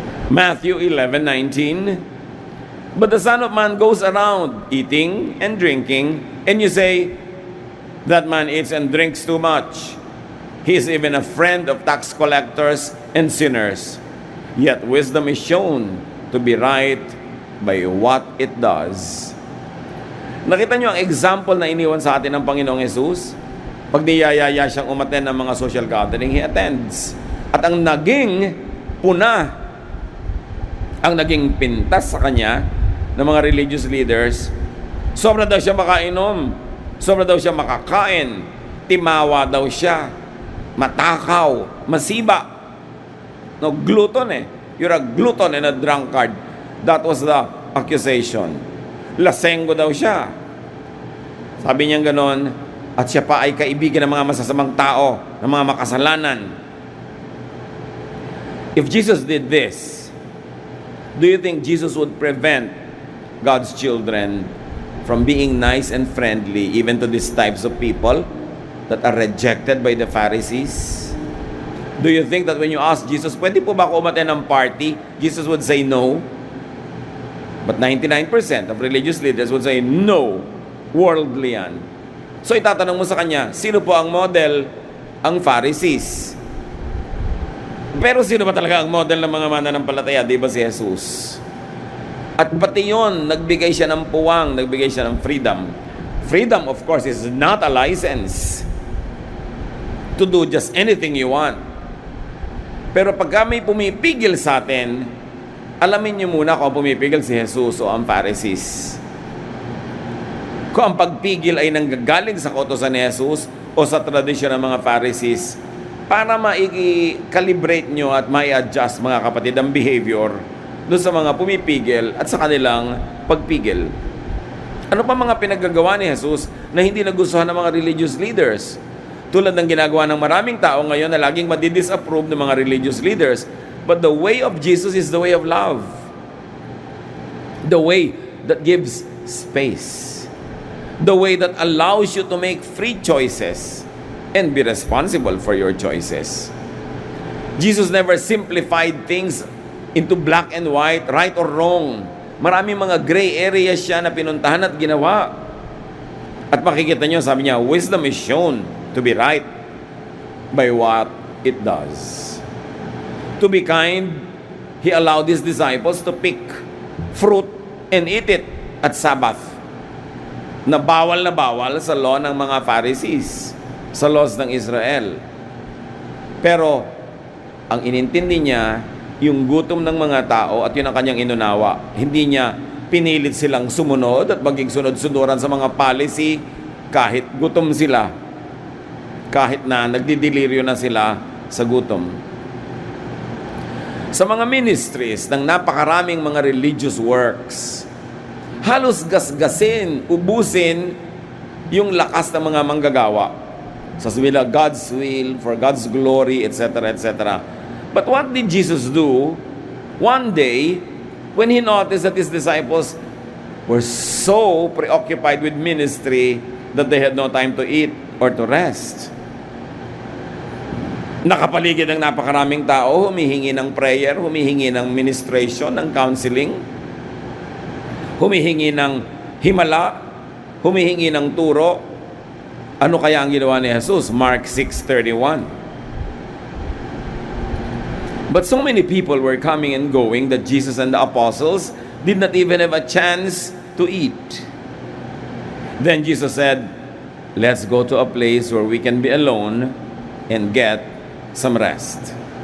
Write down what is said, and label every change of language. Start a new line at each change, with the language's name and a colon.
English: Matthew 11:19. But the Son of Man goes around eating and drinking, and you say, that man eats and drinks too much. He is even a friend of tax collectors and sinners. Yet wisdom is shown to be right by what it does.
Filipino: Nakita niyo ang example na iniwan sa atin ng Panginoong Hesus? Pag niyayaya siyang umattend ng mga social gathering,
English: he attends.
Filipino: At ang naging puna, ang naging pintas sa kanya ng mga religious leaders, sobra daw siya makainom, sobra daw siya makakain, timawa daw siya, matakaw, masiba.
English: No, glutton eh. You're a glutton and a drunkard. That was the accusation.
Filipino: Lasenggo daw siya. Sabi niya ganon, at siya pa ay kaibigan ng mga masasamang tao, ng mga makasalanan.
English: If Jesus did this, do you think Jesus would prevent God's children from being nice and friendly even to these types of people that are rejected by the Pharisees? Do you think that when you ask Jesus,
Filipino: pwede po ba ako umattend ng party?
English: Jesus would say no. But 99% of religious leaders would say no.
Filipino: Worldly yan. So itatanong mo sa kanya, sino po ang model? Ang Pharisees. Pero sino ba talaga ang model ng mga mananampalataya? Di ba si Jesus? At pati yun, nagbigay siya ng puwang, nagbigay siya ng freedom.
English: Freedom, of course, is not a license to do just anything you want.
Filipino: Pero pag may pumipigil sa atin, alamin niyo muna kung pumipigil si Jesus o ang Pharisees. Kung ang pagpigil ay nanggagaling sa kautusan ni Jesus o sa tradisyon ng mga Pharisees, para ma-calibrate nyo at ma-adjust mga kapatid ang behavior doon sa mga pumipigil at sa kanilang pagpigil. Ano pa mga pinagagawa ni Jesus na hindi nagustuhan ng mga religious leaders? Tulad ng ginagawa ng maraming tao ngayon na laging madidisapprove ng mga religious leaders.
English: But the way of Jesus is the way of love. The way that gives space. The way that allows you to make free choices and be responsible for your choices. Jesus never simplified things into black and white, right or wrong.
Filipino: Maraming mga gray areas siya na pinuntahan at ginawa. At makikita nyo, sabi niya,
English: wisdom is shown to be right by what it does. To be kind, He allowed His disciples to pick fruit and eat it at Sabbath.
Filipino: Na bawal sa law ng mga Pharisees, sa laws ng Israel. Pero, ang inintindi niya, yung gutom ng mga tao at yun ang kanyang inunawa. Hindi niya pinilit silang sumunod at maging sunod-sunuran sa mga policy kahit gutom sila, kahit na nagdidiliryo na sila sa gutom. Sa mga ministries ng napakaraming mga religious works, halos gasgasin, ubusin yung lakas ng mga manggagawa. Sasabihin nila,
English: God's will, for God's glory, etc., etc. But what did Jesus do? One day, when He noticed that His disciples were so preoccupied with ministry that they had no time to eat or to rest.
Filipino: Nakapaligid ang napakaraming tao, humihingi ng prayer, humihingi ng ministration, ng counseling, humihingi ng himala, humihingi ng turo. Ano kaya ang ginawa ni Jesus?
English: Mark 6:31. But so many people were coming and going that Jesus and the apostles did not even have a chance to eat. Then Jesus said, let's go to a place where we can be alone and get some rest.